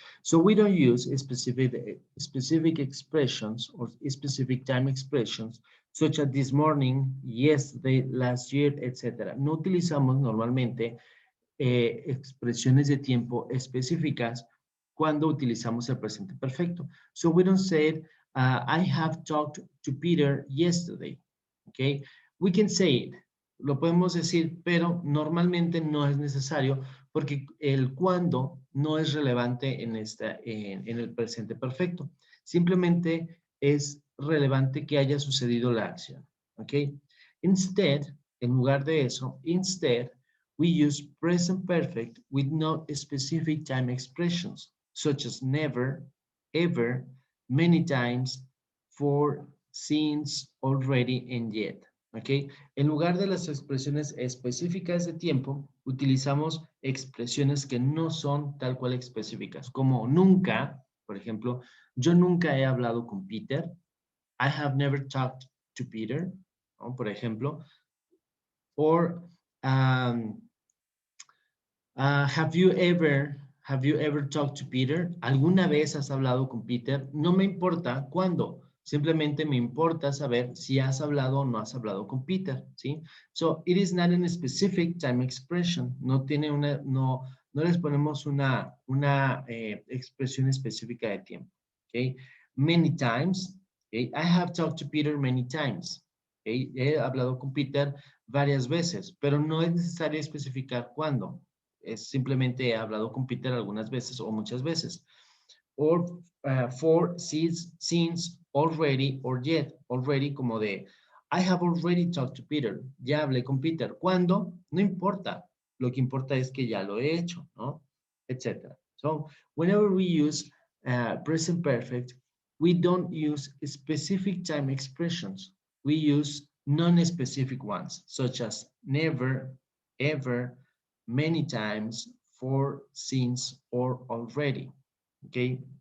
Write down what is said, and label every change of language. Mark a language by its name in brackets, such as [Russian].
[English] So we don't use specific expressions or specific time expressions such as this morning, yesterday, last year, etc. [Spanish] No utilizamos normalmente expresiones de tiempo específicas cuando utilizamos el presente perfecto. [English] So we don't say, I have talked to Peter yesterday. Okay, we can say it, [Spanish] lo podemos decir, pero normalmente no es necesario porque el cuándo no es relevante en el presente perfecto. Simplemente es relevante que haya sucedido la acción. [English] Okay, instead, [Spanish] en lugar de eso, [English] instead, we use present perfect with no specific time expressions, such as never, ever, many times, for, since, already, and yet. ¿Ok? [Spanish] En lugar de las expresiones específicas de tiempo, utilizamos expresiones que no son tal cual específicas, como nunca, por ejemplo, yo nunca he hablado con Peter. [English] I have never talked to Peter, [Spanish] ¿no? Por ejemplo. [English] Or, um, have you ever talked to Peter? [Spanish] ¿Alguna vez has hablado con Peter? No me importa cuándo. Simplemente me importa saber si has hablado o no has hablado con Peter, ¿sí? [English] So, it is not a specific time expression. [Spanish] No les ponemos una expresión específica de tiempo, ¿ok? [English] Many times, okay? I have talked to Peter many times. Okay? [Spanish] He hablado con Peter varias veces, pero no es necesario especificar cuándo. Es simplemente he hablado con Peter algunas veces o muchas veces. [English] Or for, since, already, or yet. [Spanish] Already como de, [English] I have already talked to Peter. [Spanish] Ya hablé con Peter. ¿Cuándo? No importa. Lo que importa es que ya lo he hecho, ¿no? Etcétera. [English] So, whenever we use present perfect, we don't use specific time expressions. We use non-specific ones, such as never, ever, many times, for, since, or already. Okay.